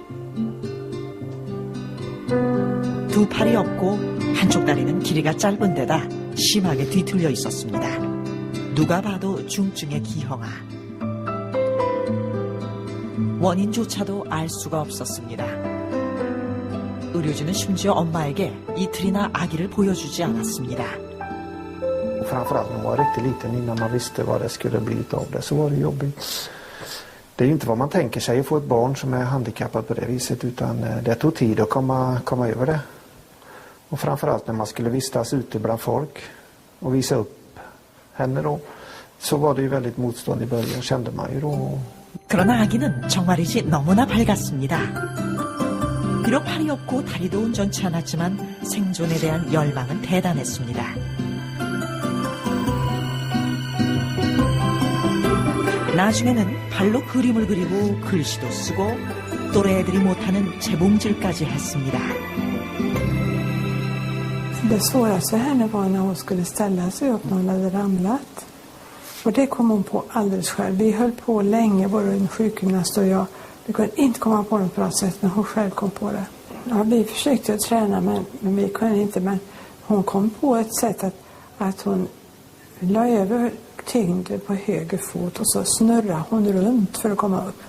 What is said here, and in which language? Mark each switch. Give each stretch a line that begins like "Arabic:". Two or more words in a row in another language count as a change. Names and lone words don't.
Korean: 두 팔이 없고 한쪽 다리는 길이가 짧은 데다 심하게 뒤틀려 있었습니다. 누가 봐도 중증의 기형아. 원인조차도 알 수가 없었습니다. 의료진은 심지어 엄마에게 이틀이나 아기를 보여주지 않았습니다.
Swedish: Framförallt när man var riktigt liten innan man visste vad det skulle bli av det så var det jobbigt. Det är ju inte vad man tänker sig att få ett barn som är handikappat på det viset utan det tog tid att komma över det. Och framförallt när man skulle vistas ute bland folk och visa upp henne då så var det ju väldigt motstånd i början kände man ju då.
Korean: 그러나 아기는 정말이지 너무나 밝았습니다. 비록 팔이 없고 다리도 온전치 않았지만 생존에 대한 열망은 대단했습니다. 나중에는 발로 그림을 그리고 글씨도 쓰고 또래애들이 못하는 재봉질까지 했습니다.
Swedish: Det svåraste för henne var när hon skulle ställa sig upp när hon hade ramlat. Och det kom hon på alldeles själv. Vi höll på länge, både en sjukgymnast och jag, Det kunde inte komma på något bra sätt när hon själv kom på det. Ja, vi försökte träna men vi kunde inte. Men hon kom på ett sätt att hon la över tyngden på höger fot och så snurrade hon runt för att komma upp.